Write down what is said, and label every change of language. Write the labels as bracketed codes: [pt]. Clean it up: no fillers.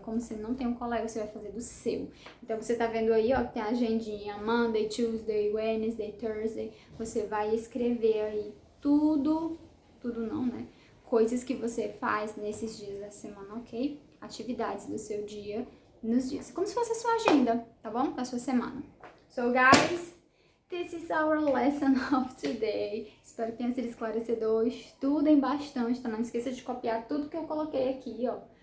[pt] Como você não tem um colega, você vai fazer do seu. Então, você tá vendo aí, ó, que tem a agendinha [en] Monday, Tuesday, Wednesday, Thursday. [pt] Você vai escrever aí tudo não, né? Coisas que você faz nesses dias da semana, ok? Atividades do seu dia, nos dias. Como se fosse a sua agenda, tá bom? Da sua semana. [en] So, guys, this is our lesson of today. [pt] Espero que tenha sido esclarecedor. Estudem bastante, tá? Não esqueça de copiar tudo que eu coloquei aqui, ó.